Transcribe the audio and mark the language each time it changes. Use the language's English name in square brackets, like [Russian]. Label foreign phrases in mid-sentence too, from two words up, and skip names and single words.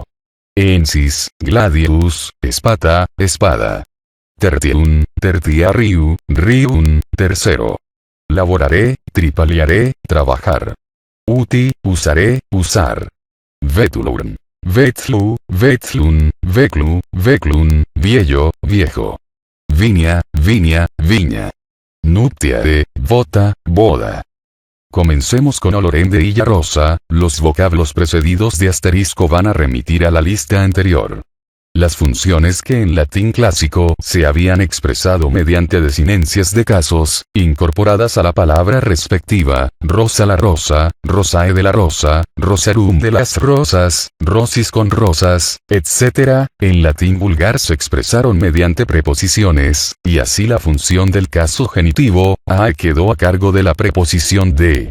[Latin] Ensis, gladius, espata, espada. Tertium, tertiariu, rium, tercero. Laboraré, tripaliaré, trabajar. Uti, usaré, usar. Vetulum. Vetlu, vetlun, veclu, veclun, [Spanish] viejo, viejo. viña, viña, viña. Nuptiare, bota, boda. Comencemos con olorende y rosa. Los vocablos precedidos de asterisco van a remitir a la lista anterior. Las funciones que en latín clásico se habían expresado mediante desinencias de casos, incorporadas a la palabra respectiva: rosa la rosa, rosae de la rosa, rosarum de las rosas, rosis con rosas, etc., en latín vulgar se expresaron mediante preposiciones, y así la función del caso genitivo, a quedó a cargo de la preposición de.